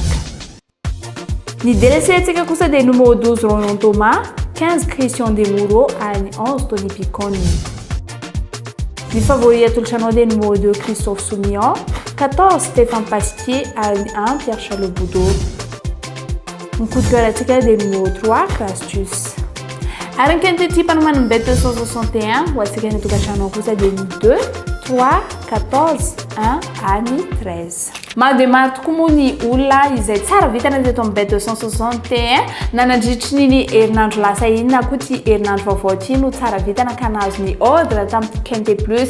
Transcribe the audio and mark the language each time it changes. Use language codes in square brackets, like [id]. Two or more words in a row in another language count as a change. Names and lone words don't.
[mg] Ny DLC atsika kosa dia numéro 12 Roland Thomas, 15 Christian Demuro ary 11 Tony Picconi. Ny favori atolotranao dia numéro 2 Christophe Soumillon, 14 Stéphane Pasquier ary 1 Pierre Charles Boudot. Ny [fr] coup de cœur [mg] atsika dia numéro 3 Crastus. Ary ny quintety panomana ny bet 261 ho atsika ny tokantrano kosa dia ny 2 3 14 1 ary 13. Maro dia maro tokoa moa ny olona izay tsara vitana teto amin'ny bet 261 na nandritry ny herinandro lasa iny na koa ty herinandro vaovao ty no tsara vitana ka nahazo ny ordre tamin'ny Quinte Plus.